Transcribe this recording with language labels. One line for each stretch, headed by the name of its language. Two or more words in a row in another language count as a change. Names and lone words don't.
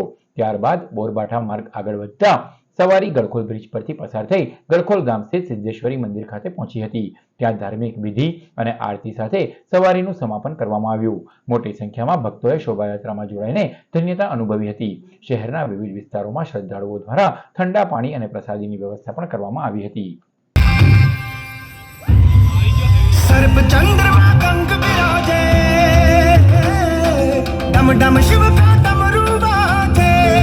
Gujarati: ત્યારબાદ બોરબાઠા માર્ગ આગળ વધતા સવારી ગળખોલ બ્રિજ પરથી પસાર થઈ ગળખોલ ગામ સ્થિત સિદ્ધેશ્વરી મંદિર ખાતે પહોંચી હતી. ત્યાં ધાર્મિક વિધિ અને આરતી સાથે સવારીનું સમાપન કરવામાં આવ્યું. મોટી સંખ્યામાં ભક્તોએ શોભાયાત્રામાં જોડાઈને ધન્યતા અનુભવી હતી. શહેરના વિવિધ વિસ્તારોમાં શ્રદ્ધાળુઓ દ્વારા ઠંડા પાણી અને પ્રસાદીની વ્યવસ્થા પણ કરવામાં આવી હતી.
Hindi: सर्प चंद्रमा कंक विराजे, डम डम शिव का डमरू बाजे।